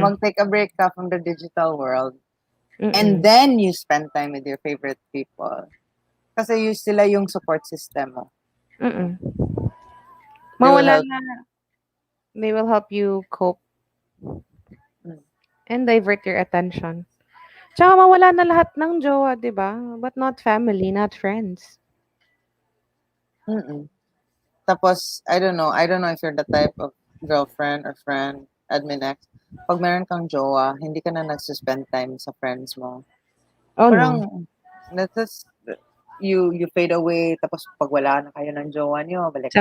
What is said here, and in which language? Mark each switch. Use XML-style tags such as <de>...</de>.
<en>mag-take a break ka from the digital world and Mm. then you spend time with your favorite people.</en> <tl>Kasi sila yung support system mo. Mm.</tl> <en>They will</en> <tl>Mawala</tl> <en>help. na, they will help you cope Mm. and divert your attention.</en> <tl>Tsaka mawala na lahat ng jowa, 'di ba?</tl> <en>But not family, not friends. Mm-mm. Tapos, I don't know if you're the type of girlfriend or friend, admin ex,</en> <tl>pag meron kang jowa, hindi ka na nagsuspend time sa friends mo.</tl> <en>Oh no.</en> <tl>Parang,</tl> <en>that's you fade away,</en> <tl>tapos pag wala na kayo ng jowa nyo, balik ka</tl>